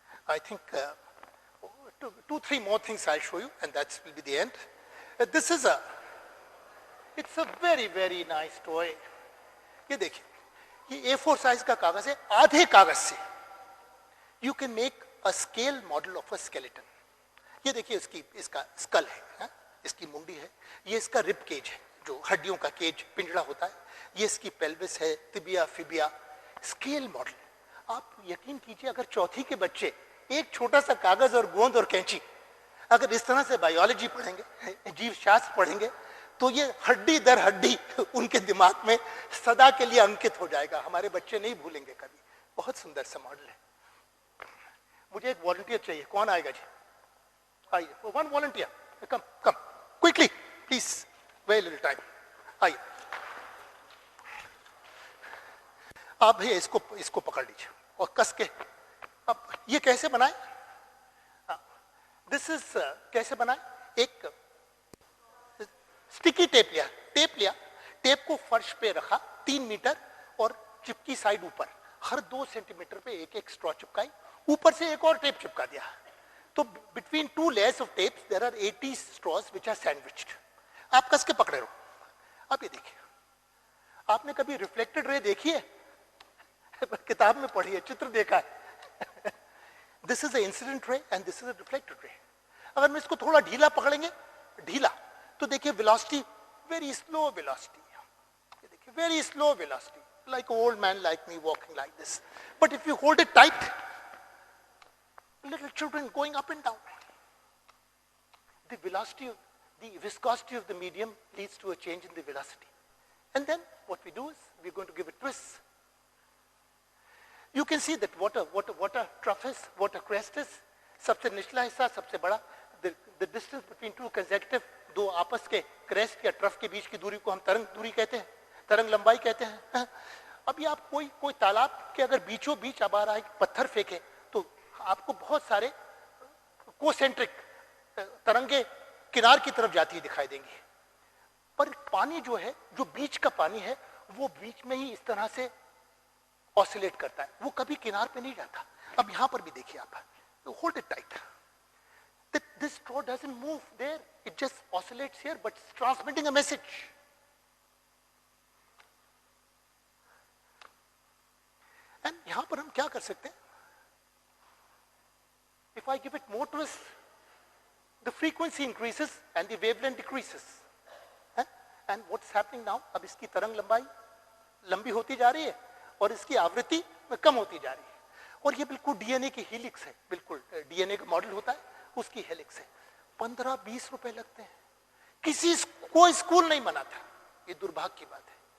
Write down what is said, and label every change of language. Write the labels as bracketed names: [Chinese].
[English] I think 2-3 more things I'll show you, and that will be the end. This is it's a very nice toy. [Hindi] ये देखिए, ये A4 size का कागज है. आधे कागज से [English] you can make a scale model of a skeleton. [Hindi] ये देखिए इसका स्कल है, इसकी मुंडी है, ये इसका रिब केज है, जो हड्डियों का केज पिंजड़ा होता है. ये इसकी पेल्विस है, तिबिया फिबिया. Scale model. आप यकीन कीजिए, अगर चौथी के बच्चे एक छोटा सा कागज और गोंद और कैंची अगर इस तरह से बायोलॉजी पढ़ेंगे, जीव शास्त्र पढ़ेंगे, तो ये हड्डी दर हड्डी उनके दिमाग में सदा के लिए अंकित हो जाएगा. हमारे बच्चे नहीं भूलेंगे कभी. बहुत सुंदर सा मॉडल है. मुझे एक वॉलंटियर चाहिए. कौन आएगा जी? आइए, one volunteer. [English] Come quickly please, very little time. [Hindi] आइए आप भैया इसको पकड़ लीजिए और कस के. अब ये कैसे बनाए? [English] this is [Hindi] कैसे बनाए? एक स्टिकी टेप लिया, टेप को फर्श पे रखा 3 मीटर और चिपकी साइड ऊपर. हर 2 सेंटीमीटर पे एक स्ट्रॉ चिपकाई, ऊपर से एक और टेप चिपका दिया. [English] तो between 2 layers of tapes there are 80 straws which are sandwiched. [Hindi] आप कस के पकड़े रहो. अब ये देखिए, आपने कभी रिफ्लेक्टेड रे देखी है? किताब में पढ़ी है, चित्र देखा है. [English] This is incident ray and this is reflected ray. [Hindi] अगर मैं इसको थोड़ा ढीला पकड़ेंगे, ढीला, तो देखिए वेलोसिटी, [English] Very slow velocity. [Hindi] ये देखिए [English] Very slow velocity, like an old man like me walking like this. But if you hold it tight, little children going up and down. The velocity, the viscosity of the medium leads to a change in the velocity. And then what we do is we're going to give a twist. You can see that water trough is, water crest is, [Hindi] सबसे निचला हिस्सा सबसे बड़ा. [English] The distance between two consecutive, [Hindi] दो आपस के crest या trough के बीच की दूरी को हम तरंग दूरी कहते हैं, तरंग लंबाई कहते हैं. अभी आप कोई तालाब के अगर बीचों बीच अब आ रहा है पत्थर फेंके, तो आपको बहुत सारे कोसेंट्रिक तरंगे किनार की तरफ जाती दिखाई देंगी. पर पानी जो है, जो बीच का पानी है, वो बीच में ही इस तरह से ऑसिलेट करता है, वो कभी किनार पे नहीं जाता. अब यहां पर भी देखिए आप, [English] Hold it tight. This straw doesn't move there, it just oscillates here, but it's transmitting a message. [Hindi] And यहां पर हम क्या कर सकते हैं? [English] If I give it more twist, the frequency increases and the wavelength decreases. And what's happening now, [Hindi] अब इसकी तरंग लंबाई लंबी होती जा रही है और इसकी आवृत्ति में कम होती जा रही है, और ये बिल्कुल डीएनए की हेलिक्स है, बिल्कुल डीएनए का मॉडल होता है उसकी हेलिक्स है। 15-20 रुपए लगते हैं, किसी कोई स्कूल नहीं बना था। ये दुर्भाग्य की बात है।